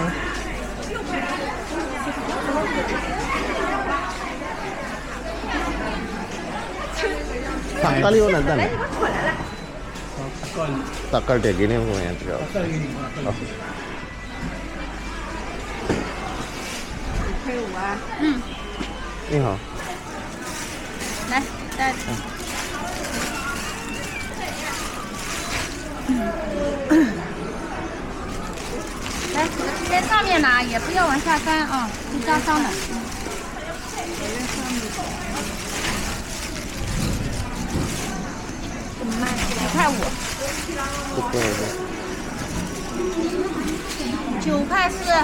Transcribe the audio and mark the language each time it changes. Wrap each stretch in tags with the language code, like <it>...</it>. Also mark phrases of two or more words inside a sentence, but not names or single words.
<si>තක්කාලි ඕන නැද්ද නේ? තක්කාලි. තක්කාලි ටික ගෙනියමු මේ ටික. තක්කාලි ගෙනියමු.</si> <zh>1.5 啊。你好。来，再。来，在上面拿，也不要往下翻啊，会扎伤的。5.5，9块4。</zh>